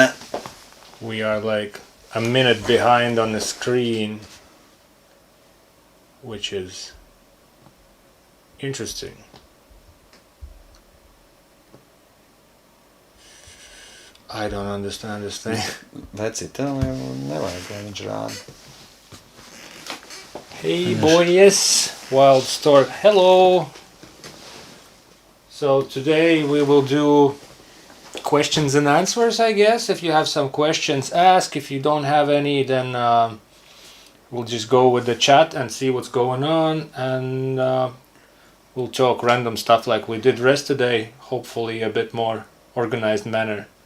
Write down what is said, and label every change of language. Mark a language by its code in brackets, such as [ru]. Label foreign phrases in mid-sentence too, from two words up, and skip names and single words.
[en] We are like a minute behind on the screen, which is interesting. I don't understand this thing. [lv] Veci, tev jau nevajag, lai viņš rāda. [en] Hey boys, Wild Stork, hello! So today we will do questions and answers, I guess. If you have some questions, ask. If you don't have any, then we'll just go with the chat and see what's going on, and we'll talk random stuff like we did yesterday, hopefully a bit more organized manner.